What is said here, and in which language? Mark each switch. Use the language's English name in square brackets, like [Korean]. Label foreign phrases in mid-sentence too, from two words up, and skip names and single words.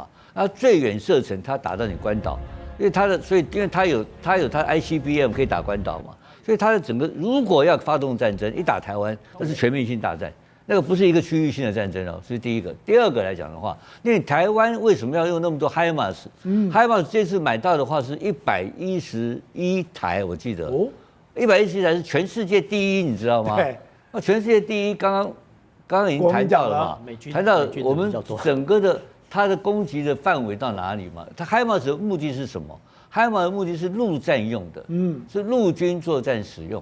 [Chinese] 那最遠射程，他打到你關島，因為他有他 ICBM 可以打關島嘛。所以它的整個如果要發動戰爭，一打台灣，那是全面性大戰，那個不是一個區域性的戰爭哦。這是第一個。第二個來講的話，因為台灣為什麼要用那麼多 HIMARS？HIMARS 這次買到的話是111台，我記得，111台是全世界第一，你知道嗎？對。那全世界第一，剛剛已經談到了嘛，談到我們整個的它的攻擊的範圍到哪裡嘛？它 HIMARS 的目的是什麼？HIMARS 的目的是陸戰用的，是陸軍作戰使用。